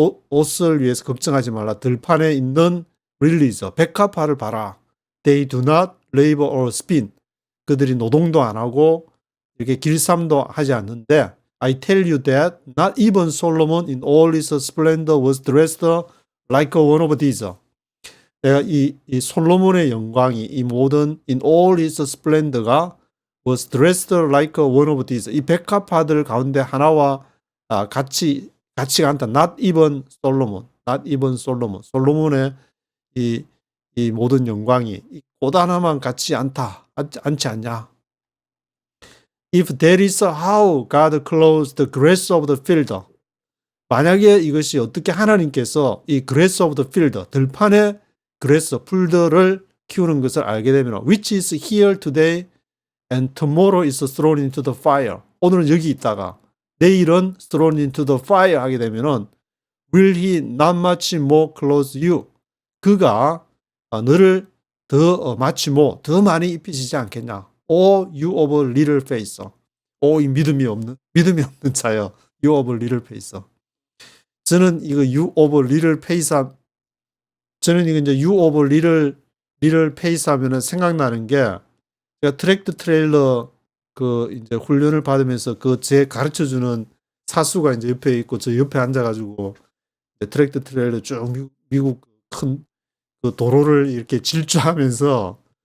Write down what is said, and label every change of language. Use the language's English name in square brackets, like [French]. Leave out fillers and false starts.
[Korean] 옷을 위해서 걱정하지 말라. 들판에 있는 lilies, 백합화를 봐라. [English] They do not labor or spin. [Korean] 그들이 노동도 안 하고 이렇게 길쌈도 하지 않는데, [English] I tell you that not even Solomon in all his splendor was dressed like one of these. [Korean] 내가 이 솔로몬의 영광이 이 모든 [English] in all his splendor가 was dressed like one of these. [Korean] 이 백합화들 가운데 하나와 같이가 않다. [English] Not even Solomon. [Korean] 솔로몬의 이 모든 영광이 꽃 하나만 같지 않지 않냐. [English] If that is how God clothes the grass of the field. [Korean] 만약에 이것이 어떻게 하나님께서 이 [English] grass of the field, 들판의 grass, [Korean] 풀들을 키우는 것을 알게 되면 [English] which is here today and tomorrow is thrown into the fire. [Korean] 오늘은 여기 있다가 내일은 [English] thrown into the fire [Korean] 하게 되면은 [English] will he not much more clothe you? [Korean] 그가 너를 더 더 많이 입히시지 않겠냐? [English] O you of little faith. [Korean] 이 믿음이 없는 자여. [English] You of little faith. [Korean] 저는 이거 [English] you of little faith [Korean] 저는 이거 이제 you of little faith 하면은 생각나는 게, 제가 트랙터 트레일러 이제 훈련을 받으면서 제 가르쳐 주는 사수가 이제 옆에 있고 저 옆에 앉아가지고 트랙터 트레일러 쭉 미국 큰 도로를 이렇게 질주하면서